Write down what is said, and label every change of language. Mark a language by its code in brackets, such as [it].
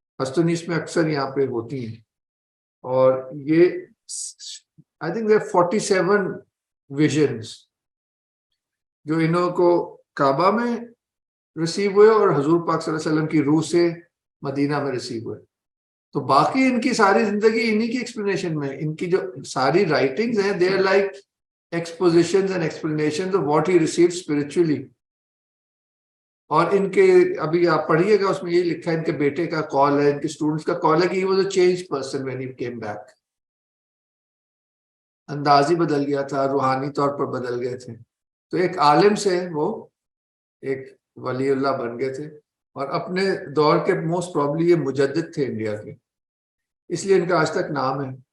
[ur] ہستونیس میں اکثر یہاں پہ ہوتی ہیں. اور یہ [en] I think there are 47 visions [ur] جو انہوں کو کعبہ میں ریسیو ہوئے اور حضور پاک صلی اللہ علیہ وسلم کی روح سے مدینہ میں ریسیو ہوئے. تو باقی ان کی ساری زندگی انہی کی ایکسپلینیشن میں. ان کی جو ساری رائٹنگز ہیں [en] they are like expositions and explanations of what he received spiritually. [ur] اور ان کے ابھی آپ پڑھیے گا, اس میں یہی لکھا ہے, ان کے بیٹے کا کال ہے, ان کے اسٹوڈنٹس کا کال ہے کہ [en] he was a changed person when he came back. [ur] انداز ہی بدل گیا تھا, روحانی طور پر بدل گئے تھے. تو ایک عالم سے وہ ایک ولی اللہ بن گئے تھے, اور اپنے دور کے موسٹ پرابلی یہ مجدد تھے انڈیا کے, اس لیے ان کا آج تک نام ہے.